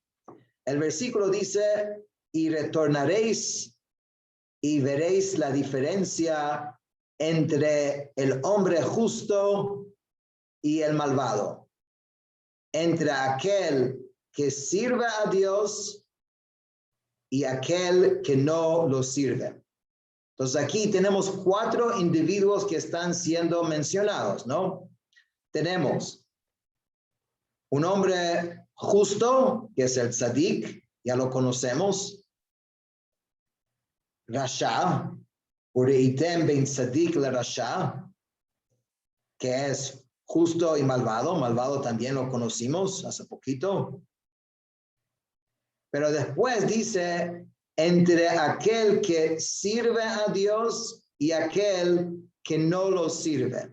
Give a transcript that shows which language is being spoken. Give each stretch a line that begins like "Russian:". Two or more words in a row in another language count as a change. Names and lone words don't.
Spanish: El versículo dice, y retornaréis y veréis la diferencia entre el hombre justo y el malvado, entre aquel que sirve a Dios y aquel que no lo sirve. Entonces aquí tenemos 4 individuos que están siendo mencionados, ¿no? Tenemos un hombre justo, que es el tzadik, ya lo conocemos.
Hebrew: Rasha, Ureitem ben tzadik le rasha,
Spanish: que es justo y malvado. Malvado también lo conocimos hace poquito. Pero después dice, entre aquel que sirve a Dios y aquel que no lo sirve.